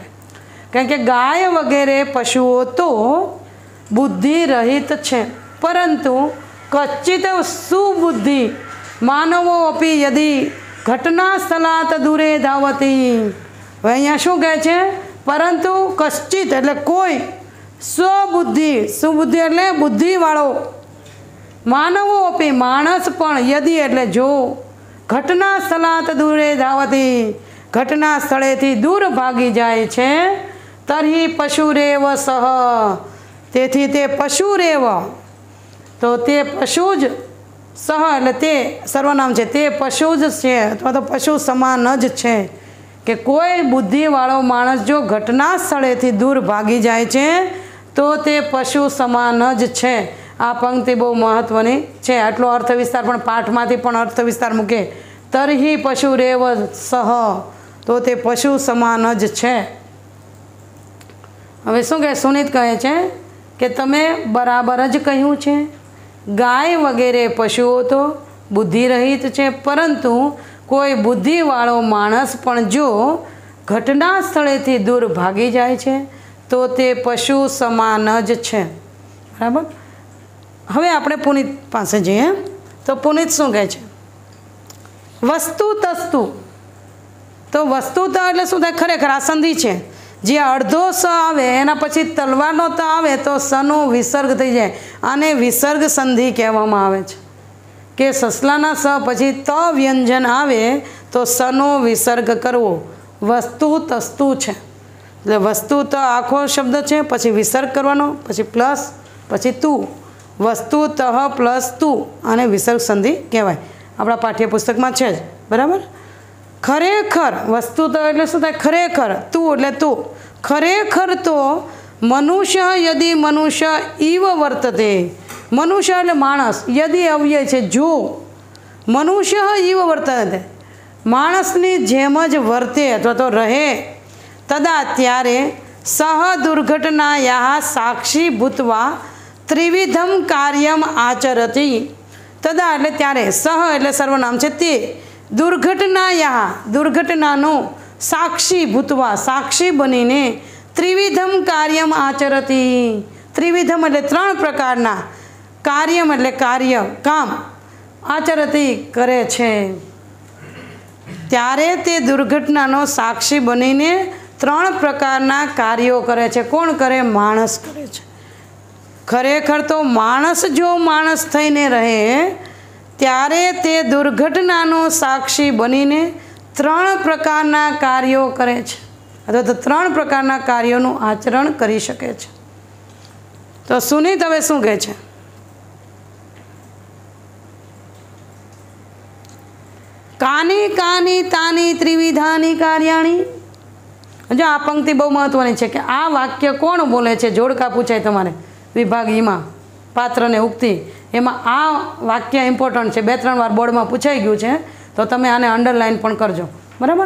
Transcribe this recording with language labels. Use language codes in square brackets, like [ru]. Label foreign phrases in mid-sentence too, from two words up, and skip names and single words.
[gu] કારણ કે ગાય વગેરે પશુઓ તો બુદ્ધિ રહિત છે, પરંતુ [sa] कच्चित् सुबुद्धि मानवो अपि यदि घटना स्थळात दूरे धावती। [gu] હવે અહીંયા શું કહે છે? પરંતુ કચ્ચિત એટલે કોઈ સ્વબુદ્ધિ, સુબુદ્ધિ એટલે બુદ્ધિવાળો [sa] मानवो अपी [gu] માણસ પણ યદિ એટલે જો [sa] घटना स्थळात दूरे धावती [gu] ઘટના સ્થળેથી દૂર ભાગી જાય છે [sa] तर्हि पशुरेव सह। [gu] તેથી તે પશુરેવ, તો તે પશુજ સહ એટલે તે સર્વનામ છે, તે પશુજ છે અથવા તો પશુ સમાન જ છે કે કોઈ બુદ્ધિવાળો માણસ જો ઘટના સ્થળેથી દૂર ભાગી જાય છે તો તે પશુ સમાન જ છે। આ પંક્તિ બહુ મહત્વની છે। આટલો અર્થ વિસ્તાર પણ પાઠમાંથી પણ અર્થ વિસ્તાર મૂકે [sa] तर्हि पशुरेव सह, [gu] તો તે પશુ સમાન જ છે। હવે શું કહે? સુનીત કહે છે કે તમે બરાબર જ કહ્યું છે। ગાય વગેરે પશુઓ તો બુદ્ધિ રહિત છે, પરંતુ કોઈ બુદ્ધિવાળો માણસ પણ જો ઘટના સ્થળેથી દૂર ભાગી જાય છે તો તે પશુ સમાન જ છે। बराबर। હવે આપણે પુનીત પાસે જઈએ તો પુનીત શું કહે છે? વસ્તુ તસ્તુ। તો વસ્તુ તો એટલે શું થાય? ખરેખર આ સંધિ છે। જે અર્ધો સ આવે એના પછી તલવારનો ત આવે તો સનો વિસર્ગ થઈ જાય, આને વિસર્ગ સંધિ કહેવામાં આવે છે। કે સસલાના સ પછી ત વ્યંજન આવે તો સનો વિસર્ગ કરવો। વસ્તુ તસ્તુ છે એટલે વસ્તુ તો આખો શબ્દ છે, પછી વિસર્ગ કરવાનો, પછી પ્લસ, પછી તું, વસ્તુ તહ પ્લસ તું, આને વિસર્ગ સંધિ કહેવાય। આપણા પાઠ્યપુસ્તકમાં છે જ। બરાબર। ખરેખર વસ્તુ તો એટલે શું થાય? ખરેખર, તું એટલે તું। ખરેખર તો [sa] मनुष्य यदि मनुष्य इव वर्तते। [gu] મનુષ્ય એટલે માણસ, યદિ અવ્યય છે જો, [sa] मनुष्य इव वर्तते [gu] માણસની જેમ જ વર્તે અથવા તો રહે तदा त्यारे [sa] सह दुर्घटनायाः साक्षी भूत्वा त्रिविधम कार्यम आचरति। [gu] તદા એટલે ત્યારે, સહ એટલે સર્વનામ છે તે, દુર્ઘટનાયાઃ દુર્ઘટનાનો સાક્ષી ભૂત્વા સાક્ષી બનીને [sa] त्रिविधम कार्यम आचरति। [gu] ત્રિવિધમ એટલે ત્રણ પ્રકારના, કાર્યમ એટલે કાર્ય કામ, આચરતિ કરે છે। ત્યારે તે દુર્ઘટનાનો સાક્ષી બનીને ત્રણ પ્રકારના કાર્યો કરે છે। કોણ કરે? માણસ કરે છે। ખરેખર તો માણસ જો માણસ થઈને રહે ત્યારે તે દુર્ઘટનાનો સાક્ષી બનીને ત્રણ પ્રકારના કાર્યો કરે છે। અથવા તો 3 પ્રકારના કાર્યોનું આચરણ કરી શકે છે। તો સુનીત હવે શું કહે છે? [sa] कानि कानि तानि त्रिविधानि कार्याणि। [gu] જો આ પંક્તિ બહુ મહત્વની છે કે આ વાક્ય કોણ બોલે છે, જોડકા પૂછાય તમારે વિભાગ ઈમાં પાત્ર ને ઉક્તિ, એમાં આ વાક્ય ઇમ્પોર્ટન્ટ છે, 2-3 વાર બોર્ડમાં પૂછાઈ ગયું છે, તો તમે આને અંડરલાઇન પણ કરજો, બરાબર।